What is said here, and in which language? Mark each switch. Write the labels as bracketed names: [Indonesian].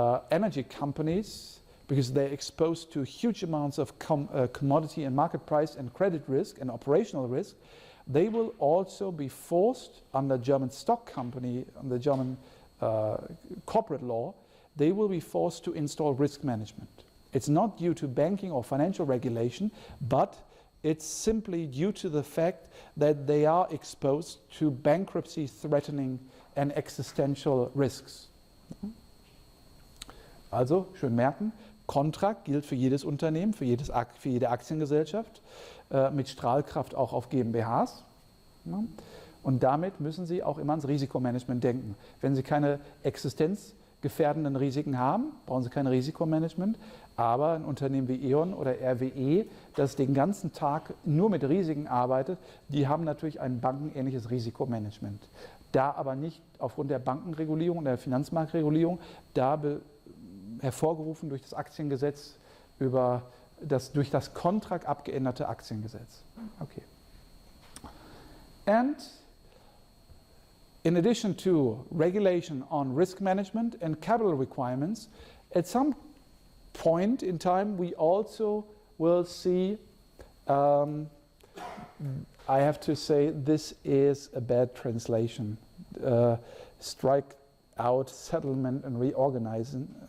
[English] Energy companies, because they're exposed to huge amounts of commodity and market price and credit risk and operational risk, they will also be forced under German stock company, under German corporate law, they will be forced to install risk management. It's not due to banking or financial regulation, but it's simply due to the fact that they are exposed to bankruptcy threatening and existential risks. [German] Also, schön merken, Contract gilt für jedes Unternehmen, für jede Aktiengesellschaft, mit Strahlkraft auch auf GmbHs. Ja. Und damit müssen Sie auch immer ans Risikomanagement denken. Wenn Sie keine existenzgefährdenden Risiken haben, brauchen Sie kein Risikomanagement. Aber ein Unternehmen wie E.ON oder RWE, das den ganzen Tag nur mit Risiken arbeitet, die haben natürlich ein bankenähnliches Risikomanagement. Da aber nicht aufgrund der Bankenregulierung und der Finanzmarktregulierung, da hervorgerufen durch das Aktiengesetz durch das Contract abgeänderte Aktiengesetz. [English] Okay. And in addition to regulation on risk management and capital requirements, at some point in time we also will see, I have to say this is a bad translation, strike out settlement and reorganization.